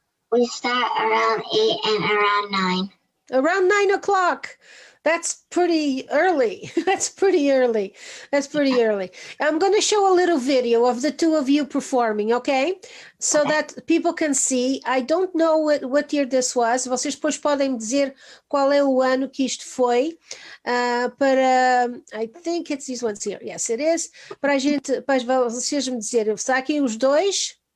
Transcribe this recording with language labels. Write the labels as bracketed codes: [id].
[en] We start around 8 and around 9. Around 9 o'clock. That's pretty early. That's pretty early. I'm going to show a little video of the two of you performing, okay? So that people can see. I don't know what year this was. [pt] Vocês depois podem me dizer qual é o ano que isto foi. [en] I think it's these ones here. Yes, it is. [pt] Para vocês me dizer, está aqui os dois?